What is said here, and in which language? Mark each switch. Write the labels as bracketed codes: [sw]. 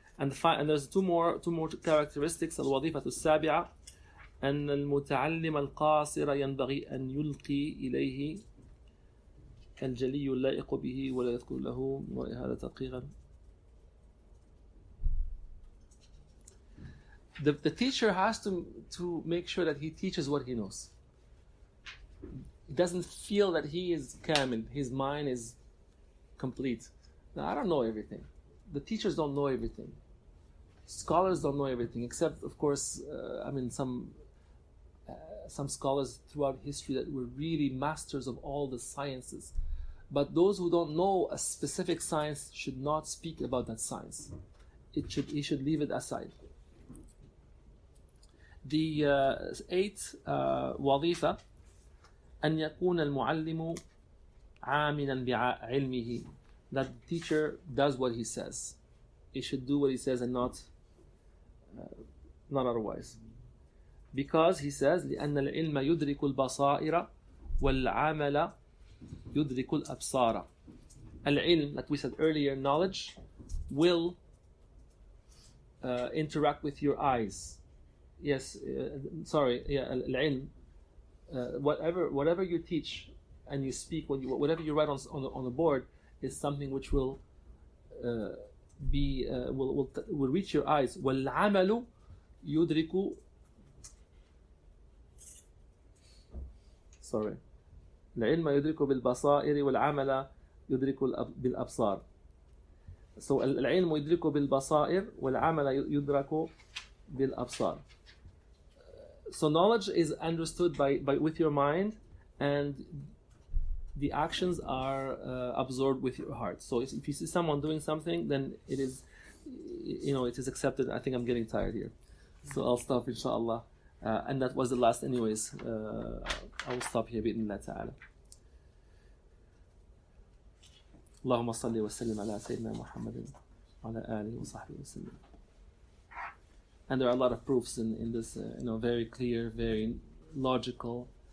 [en] And there's two more characteristics. [ar] الوظيفة السابعة أن المتعلم القاصر ينبغي أن يلقي إليه الجلي اللائق به ولا يذكر له هذا تدقيقا. [en] The teacher has to make sure that he teaches what he knows. He doesn't feel that he is kamil, his mind is complete. Now, I don't know everything. The teachers don't know everything. Scholars don't know everything, except, of course, some scholars throughout history that were really masters of all the sciences. But those who don't know a specific science should not speak about that science. He should leave it aside. The eighth [ar] وظيفة أن يكون المعلم عاملا بعلمه. [en] That the teacher does what he says. He should do what he says and not otherwise. Because he says [ar] لأن العلم يدرك البصائر والعمل يدرك الأبصار. [en] Al-ilm, like we said earlier, knowledge will interact with your eyes. Yes, al-ilm, whatever you teach and you speak, whatever you write on the board is something which will reach your eyes. [ar] وَالْعَمَلُ يُدْرِكُ [en] sorry. [ar] العلم يدرك بالبصائر والعمل يدرك بالأبصار. [en] So [ar] العلم يدرك بالبصائر والعمل يدرك بالأبصار. [en] So knowledge is understood by with your mind, and the actions are absorbed with your heart. So if you see someone doing something, then it is, it is accepted. I think I'm getting tired here, so I'll stop inshallah. And that was the last anyways. I will stop here [ar] بإذن الله تعالى. اللهم صل وسلم على سيدنا محمد وعلى آله وصحبه وسلم. [en] And there are a lot of proofs in this, very clear, very logical.